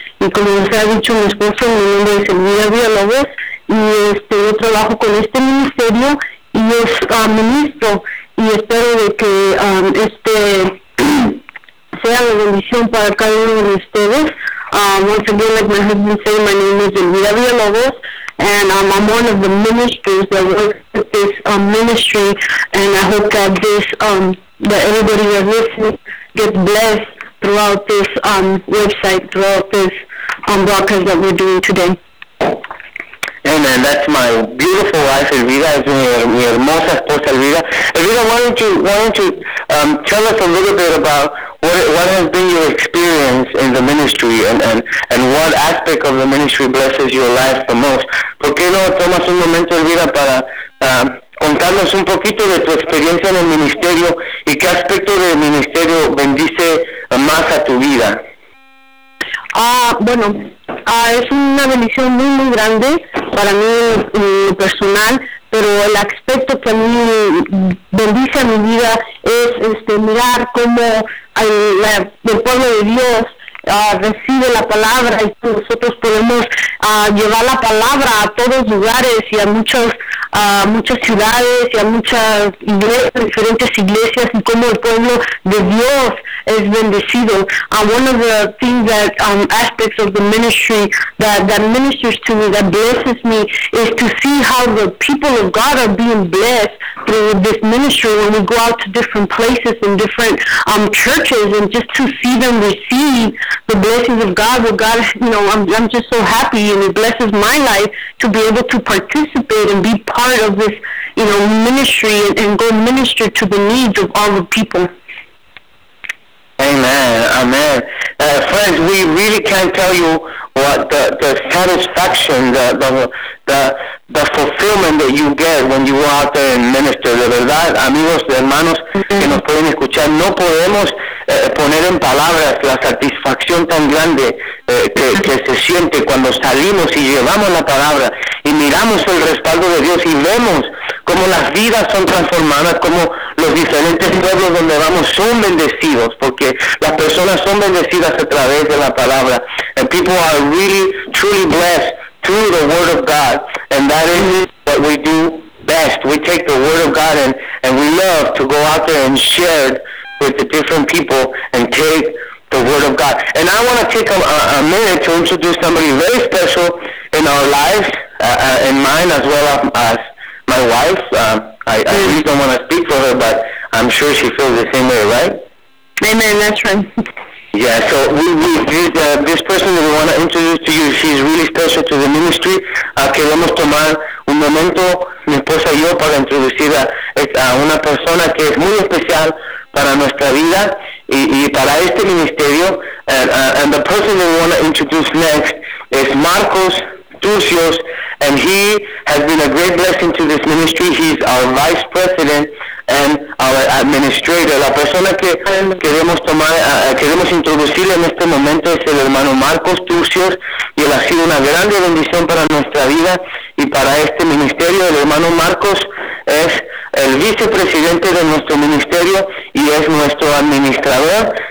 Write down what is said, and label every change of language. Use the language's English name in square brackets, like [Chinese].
[Spanish] Y como les ha dicho mi esposo, mi nombre es Elvira Villalobos, y yo trabajo con este ministerio y es ministro. Y espero de que sea de bendición para cada uno de ustedes. [English] Once again, like my husband said, my name is Elvira Villalobos, and I'm one of the ministers that works with this ministry, and I hope that that everybody that listens gets blessed throughout this website, throughout this broadcast that we're doing today. Amen. That's my beautiful wife, Elvira. [Spanish] Es mi hermosa esposa, Elvira. [English] Elvira, why don't you tell us a little bit about what has been your experience in the ministry and what aspect of the ministry blesses your life the most. [Spanish] ¿Por qué no tomas un momento, Elvira, para contarnos un poquito de tu experiencia en el ministerio y qué aspecto del ministerio bendice más a tu vida? Bueno, es una bendición muy, muy grande para mí personal, pero el aspecto que a mí bendice a mi vida es mirar cómo el pueblo de Dios recibe la palabra y nosotros podemos llevar la palabra a todos lugares y a muchas ciudades y a muchas iglesias, diferentes iglesias, y cómo el pueblo de Dios es bendecido. [English] One of the things that aspects of the ministry that ministers to me, that blesses me, is to see how the people of God are being blessed through this ministry when we go out to different places and different churches, and just to see them receive the blessings of God. Well, God, I'm just so happy, and it blesses my life to be able to participate and be part of this, ministry and go minister to the needs of all the people. Amen. Amen. Friends, we really can't tell you what the satisfaction, the fulfillment that you get when you go out there and minister. [Spanish] De verdad, amigos, hermanos, que nos pueden escuchar, no podemos poner en palabras la satisfacción tan grande que se siente cuando salimos y llevamos la palabra y miramos el respaldo de Dios y vemos cómo las vidas son transformadas, cómo los diferentes pueblos donde vamos son bendecidos, porque las personas son bendecidas a través de la palabra. [English] And people are really, truly blessed through the Word of God. And that is what we do best. We take the Word of God and we love to go out there and share with the different people and take the Word of God. And I want to take a minute to introduce somebody very special in our lives, in mine as well as my wife. I really don't want to speak for her, but I'm sure she feels the same way, right? Amen, that's right. Yeah, so this person that we want to introduce to you, she's really special to the ministry. [Spanish] Queremos tomar un momento, mi esposa y yo, para introducir a una persona que es muy especial para nuestra vida y para este ministerio. [English] And the person that we want to introduce next is Marcos Tucios, and he has been a great blessing to this ministry. He's our vice president and our administrator. [Spanish] La persona que queremos tomar, queremos introducirle en este momento es el hermano Marcos Tucios, y él ha sido una grande bendición para nuestra vida y para este ministerio. El hermano Marcos es el vicepresidente de nuestro ministerio y es nuestro administrador.